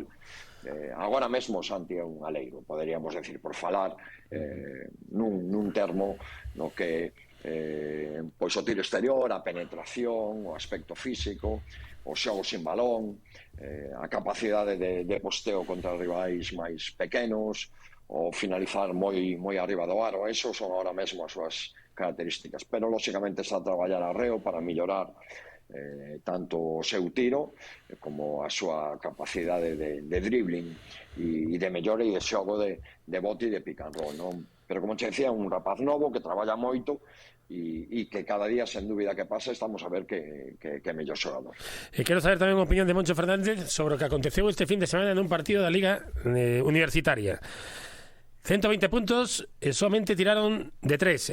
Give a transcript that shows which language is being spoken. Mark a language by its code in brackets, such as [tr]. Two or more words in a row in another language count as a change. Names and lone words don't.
[gl] Agora mesmo Santi é un aleiro, poderíamos decir, por falar nun termo no que pois o tiro exterior, a penetración, o aspecto físico, o xogo sin balón, a capacidade de posteo contra rivais máis pequenos, o finalizar moi arriba do aro. Esos son ahora mesmo as súas características, pero lóxicamente está a traballar arreo para mellorar tanto o seu tiro como a súa capacidade de dribbling e de mellora e de xogo de bote e de [en] pick and roll, [gl] non? Pero como che decía, un rapaz novo que traballa moito e que cada día, sen dúbida que pasa, estamos a ver que é mellor xogador. E quero saber tamén a opinión de Moncho Fernández sobre o que aconteceu este fin de semana nun partido da Liga Universitaria. 120 puntos e somente tiraron de 3.